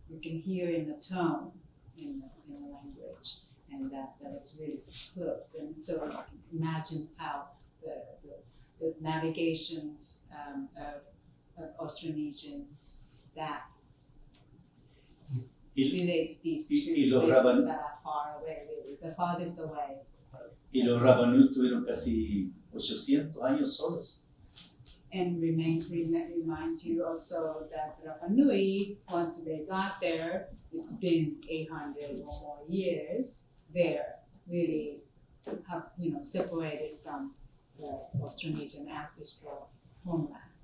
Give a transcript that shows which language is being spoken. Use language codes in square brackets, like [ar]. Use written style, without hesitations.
[en] You can hear in the tone in the language, and that it's really close. And so you can imagine how the navigations of Austronesians that relates these two places that are far away, really, the farthest away. [es] Y los Rapa Nui tuvieron casi 800 años solos. [en] And remind you also that Rapa Nui, once they got there, it's been 800 or more years there, really, separated from the Austronesian ancestral homeland.